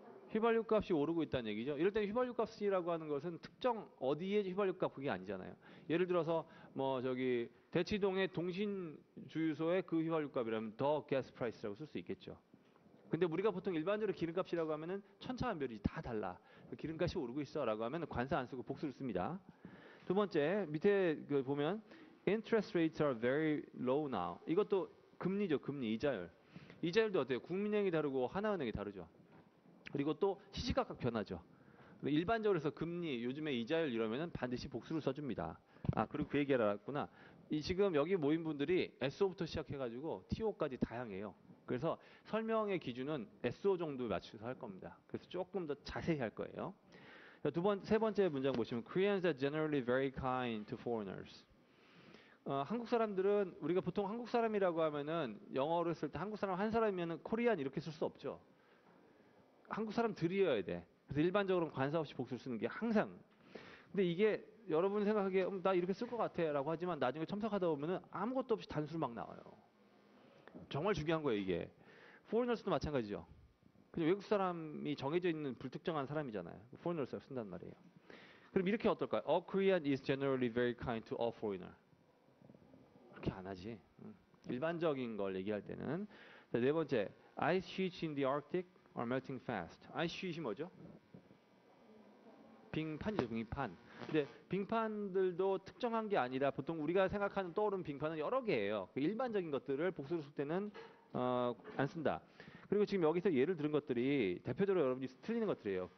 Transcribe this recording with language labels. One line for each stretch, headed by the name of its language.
Korean: 휘발유 값이 오르고 있다는 얘기죠. 이럴 때 휘발유 값이라고 하는 것은 특정 어디에 휘발유 값 그게 아니잖아요. 예를 들어서 뭐 저기 대치동의 동신 주유소의 그 휘발유 값이라면 더 가스 프라이스라고 쓸 수 있겠죠. 근데 우리가 보통 일반적으로 기름값이라고 하면은 천차만별이지 다 달라. 기름값이 오르고 있어라고 하면 관사 안 쓰고 복수를 씁니다. 두 번째 밑에 보면
English: interest rates are very low now.
Korean: 이것도 금리죠. 금리 이자율. 이자율도 어때요? 국민은행이 다르고 하나은행이 다르죠. 그리고 또 시시각각 변하죠. 일반적으로 해서 금리, 요즘에 이자율 이러면은 반드시 복수를 써줍니다. 아, 그리고 그 얘기를 알았구나. 지금 여기 모인 분들이 SO부터 시작해가지고 TO까지 다양해요. 그래서 설명의 기준은 SO 정도 맞춰서 할 겁니다. 그래서 조금 더 자세히 할 거예요. 세 번째 문장 보시면
English: Koreans are generally very kind to foreigners.
Korean: 한국 사람들은 우리가 보통 한국 사람이라고 하면은 영어로 쓸 때 한국 사람 한 사람이면은 코리안 이렇게 쓸 수 없죠. 한국 사람들이어야 돼. 그래서 일반적으로 관사 없이 복수를 쓰는 게 항상. 근데 이게 여러분 생각하기에 나 이렇게 쓸 것 같아라고 하지만 나중에 첨삭하다 보면은 아무것도 없이 단수로 막 나와요. 정말 중요한 거예요 이게. foreigners도 마찬가지죠. 그냥 외국 사람이 정해져 있는 불특정한 사람이잖아요. foreigners라고 쓴단 말이에요. 그럼 이렇게 어떨까요?
English: All Korean is generally very kind to all foreigner.
Korean: 그렇게 안 하지. 일반적인 걸 얘기할 때는. 자, 네 번째,
English: ice sheets in the Arctic are melting fast.
Korean: ice sheet이 뭐죠? 빙판이죠, 빙판. 근데 빙판들도 특정한 게 아니라 보통 우리가 생각하는 떠오르는 빙판은 여러 개예요. 일반적인 것들을 복수로 쓸 때는 안 쓴다. 그리고 지금 여기서 예를 들은 것들이 대표적으로 여러분이 틀리는 것들이에요.